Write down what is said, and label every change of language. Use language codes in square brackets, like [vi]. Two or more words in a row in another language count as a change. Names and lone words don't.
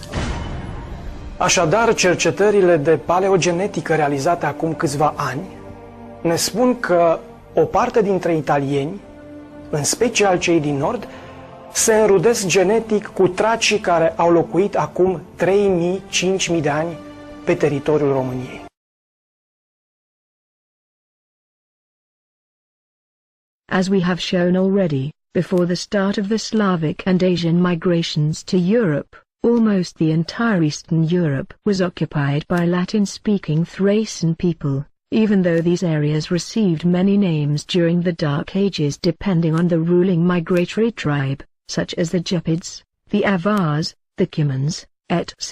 [ro] Așadar, cercetările de paleogenetică realizate acum câțiva ani ne spun că o parte dintre italieni, în special cei din nord, se înrudesc genetic cu tracii care au locuit acum 3.000-5.000 de ani pe teritoriul României. [en] As we have shown already, before the start of the Slavic and Asian migrations to Europe, almost the entire Eastern Europe was occupied by Latin-speaking Thracian people, even though these areas received many names during the Dark Ages depending on the ruling migratory tribe, such as the Gepids, the Avars, the Cumans, etc.